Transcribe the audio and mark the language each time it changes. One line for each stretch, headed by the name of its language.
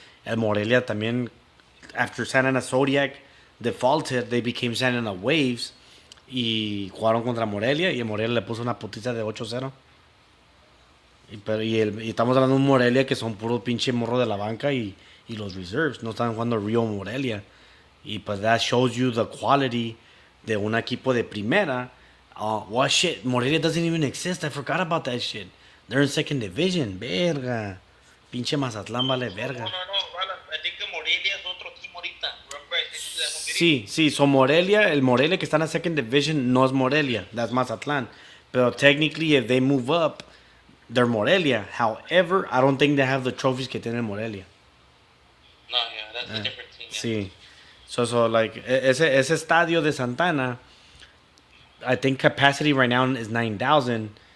Spanish: El Morelia también,
English: after San Ana Zodiac defaulted, they became San Ana Waves
Spanish: y jugaron contra Morelia y el Morelia le puso una putiza de 8-0. Y estamos hablando de un Morelia que son puro pinche morro de la banca y los reserves, no están jugando Rio Morelia. Y pues
English: that shows you the quality
Spanish: de un equipo de primera.
English: Well, shit, Morelia doesn't even exist. I forgot about that shit. They're in second division.
Spanish: Verga. Pinche Mazatlán vale verga. No.
English: I think
Spanish: que Morelia es otro team ahorita.
English: Remember, I sent you that one
Spanish: Sí,
English: video?
Spanish: sí. So el Morelia que está en la second division no es Morelia.
English: That's Mazatlán. Pero technically, if they move up, they're Morelia. However, I don't think they have the trophies
Spanish: que tiene Morelia.
English: No, yeah, that's a different team. Yeah. Sí. So like,
Spanish: ese estadio de Santana,
English: I think capacity right now is 9,000.